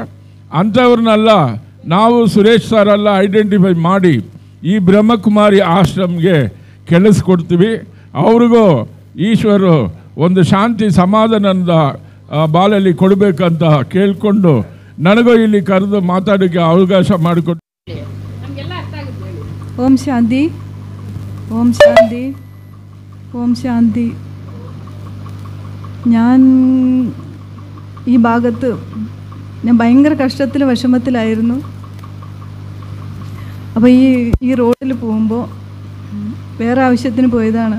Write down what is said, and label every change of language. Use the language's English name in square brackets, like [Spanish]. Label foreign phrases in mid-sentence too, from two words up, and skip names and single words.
[Kannada] ಅಂಥವ್ರನ್ನೆಲ್ಲ ನಾವು ಸುರೇಶ್ ಸರೆಲ್ಲ ಐಡೆಂಟಿಫೈ ಮಾಡಿ ಈ ಬ್ರಹ್ಮಕುಮಾರಿ ಆಶ್ರಮ್ಗೆ ಕೆಳಿಸ್ಕೊಡ್ತೀವಿ. ಅವ್ರಿಗೂ ಈಶ್ವರು ಒಂದು ಶಾಂತಿ ಸಮಾಧಾನದ ಬಾಲಲ್ಲಿ ಕೊಡಬೇಕಂತ ಕೇಳಿಕೊಂಡು ನನಗೂ ಇಲ್ಲಿ ಕರೆದು ಮಾತಾಡೋಕ್ಕೆ ಅವಕಾಶ ಮಾಡಿಕೊಟ್ಟು. [Malayalam] ഓം ശാന്തി, ഓം ശാന്തി, ഓം ശാന്തി. ഞാൻ ഈ ഭാഗത്ത് ഞാൻ ഭയങ്കര കഷ്ടത്തിൽ വിഷമത്തിലായിരുന്നു. അപ്പോൾ ഈ റോഡിൽ പോകുമ്പോൾ വേറെ ആവശ്യത്തിന് പോയതാണ്.